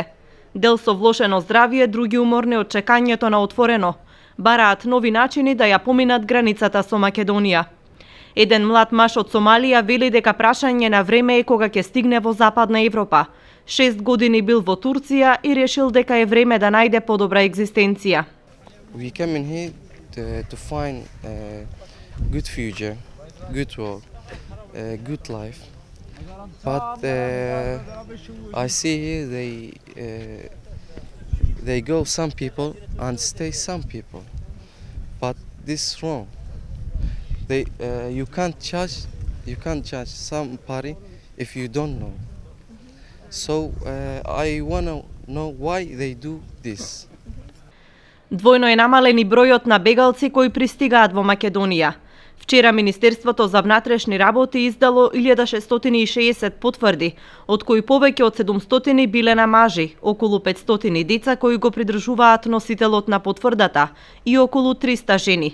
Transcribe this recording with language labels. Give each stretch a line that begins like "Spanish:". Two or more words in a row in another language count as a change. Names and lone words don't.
Macedonian: Дел со влошено здравје, други уморни од чекањето на отворено. Бараат нови начини да ја поминат границата со Македонија. Еден млад маж од Сомалија вели дека прашање на време е кога ќе стигне во Западна Европа. 6 години бил во Турција и решил дека е време да најде подобра екзистенција.
English: We came in here to find a good future, good work, a good life. But I see here they go some people and stay some people. But this is wrong. You can't judge somebody if you don't know. So I wanna know why they do this.
Macedonian: Двојно е намален и бројот на бегалци кои пристигаат во Македонија. Вчера Министерството за внатрешни работи издало 1660 потврди, од кои повеќе од 700 биле на мажи, околу 500 деца кои го придржуваат носителот на потврдата и околу 300 жени.